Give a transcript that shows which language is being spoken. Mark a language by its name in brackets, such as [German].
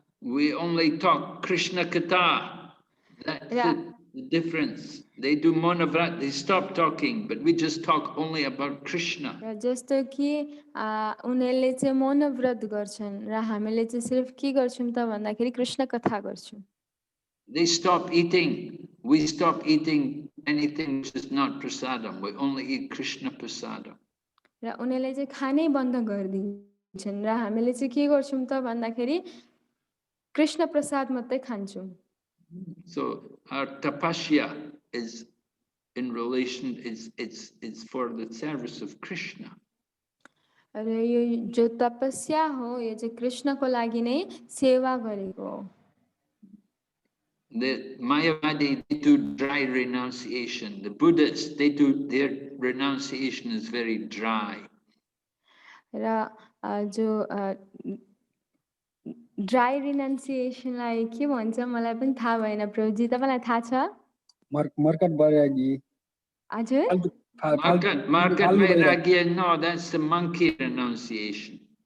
[English] We only talk Krishna Katha. That's the difference. They do monavrat, they stop talking, but we just talk only about Krishna. [Nepali] जस्तो कि उनीहरूले चाहिँ मनोव्रत गर्छन् र हामीले चाहिँ सिर्फ के गर्छौं त भन्दाखेरि कृष्ण कथा गर्छौं। [English] They stop eating. We stop eating anything which is not prasadam. We only eat Krishna prasadam. [Nepali] र उनीहरूले चाहिँ खानै बन्द गरिदिन्छन् र हामीले चाहिँ के गर्छौं त भन्दाखेरि कृष्ण प्रसाद मात्रै खान्छौं। [English] So our tapasya is in relation, it's for the service of Krishna. [Nepali] र यो जो तपस्या हो यो चाहिँ कृष्णको लागि नै सेवा गरेको हो। [English] The Mayavadi, they do dry renunciation. The Buddhists, their renunciation is very dry. [Nepali] र जो ड्राई रिनाउन्सिएसनलाई के भन्छ मलाई पनि थाहा भएन प्रभुजी, तपाईलाई थाहा छ? मर्कट वैरागी। हजुर [English] Market vairagya, no, that's the monkey renunciation.